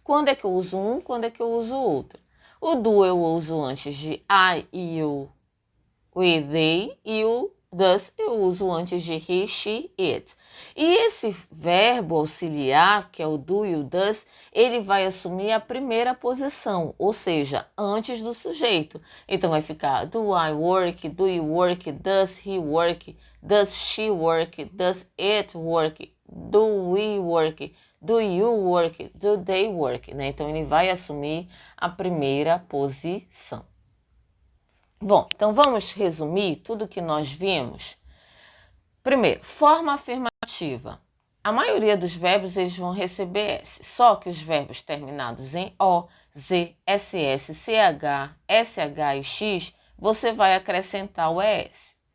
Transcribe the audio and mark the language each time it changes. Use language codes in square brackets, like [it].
[pt] Quando é que eu uso um, quando é que eu uso outro? O do eu uso antes de I, you, we, they, e o does eu uso antes de he, she, it. E esse verbo auxiliar, que é o do e o does, ele vai assumir a primeira posição, ou seja, antes do sujeito. Então vai ficar [en] do I work, do you work, does he work, does she work, does it work, do we work, do you work, do they work, [pt] né? Então ele vai assumir a primeira posição. Bom, então vamos resumir tudo que nós vimos. Primeiro, forma afirmativa. A maioria dos verbos eles vão receber S, só que os verbos terminados em O, Z, SS, CH, SH e X, você vai acrescentar o ES.